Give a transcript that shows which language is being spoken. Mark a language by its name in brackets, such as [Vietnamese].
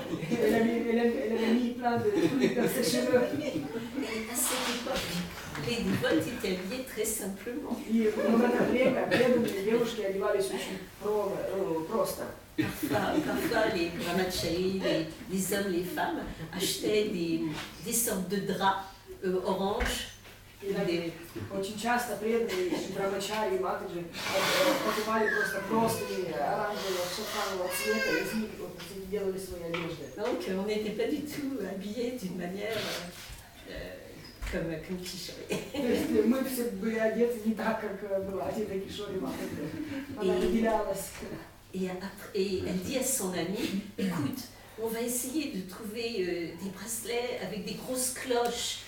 [French] Elle a mis plein de trucs dans ses cheveux. Et à cette époque, les dévotes étaient habillées très simplement. [Russian] И в это время преданные девушки одевались очень просто. [French] Parfois les brahmacharis, les hommes, les femmes, achetaient des sortes de draps orange. [Russian] Очень часто преданные брамачари и матаджи покупали просто простыни оранжевого шафранового цвета, и из них делали свои одежды. [French] Donc on n'était pas du tout habillés d'une manière comme Kishori. [Russian] То есть мы все были одеты не так, как была одета Кишори Матаджи. Она выделялась. [French] Et elle dit à son ami, écoute, on va essayer de trouver des bracelets avec des grosses cloches.